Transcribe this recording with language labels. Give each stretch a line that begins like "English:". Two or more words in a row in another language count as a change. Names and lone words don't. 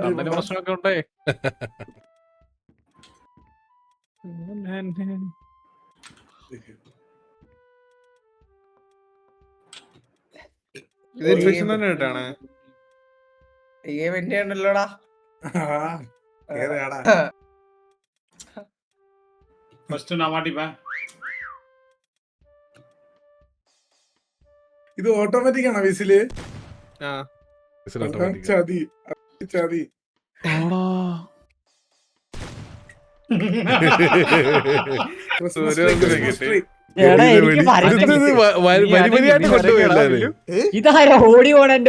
Malayalam: അതിന് പ്രശ്നമൊക്കെ ഉണ്ടേ. ഇത് ഇൻഫെക്ഷൻ തന്നെ കേട്ടാണ്. എന്റെ ഉണ്ടല്ലോടാ.
Tamil: ஃபர்ஸ்ட் நான் மாட்டிப்பேன்.
Malayalam: ഇത് ഓട്ടോമാറ്റിക് ആണോ വിസില്? ചതി ചതി. ഇതാരാ ഓടി പോണ എന്റെ